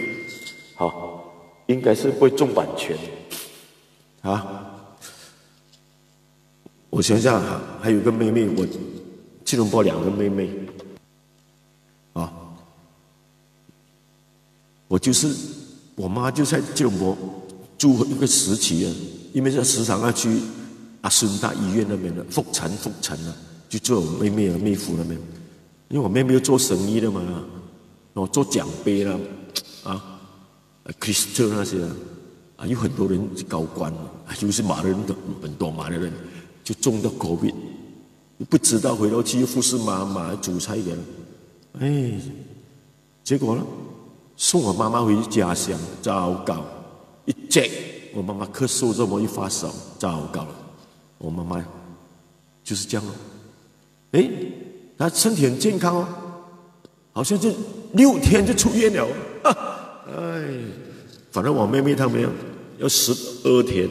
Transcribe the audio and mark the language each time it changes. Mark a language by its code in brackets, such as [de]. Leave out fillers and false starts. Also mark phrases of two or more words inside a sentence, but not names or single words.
[zh] 好，應該是不會中版權。我想想還有個妹妹，我吉隆坡2個妹妹，我媽就在吉隆坡住一個時期啊，因為時常要去阿孫大醫院那邊的復診啊，就做我妹妹妹夫那邊，因為我妹妹要做生意的嘛，做獎杯啦 ，Crystal 那些有很多人高官，就是馬的人很多馬的人。就中到 COVID，不知道回到去又服侍媽媽煮菜給了，結果呢，送我媽媽回家鄉，糟糕，一check我媽媽咳嗽這麼一發燒，糟糕了，我媽媽就是這樣了，她身體很健康哦，好像就6天就出院了，反正我妹妹她沒有，要12天。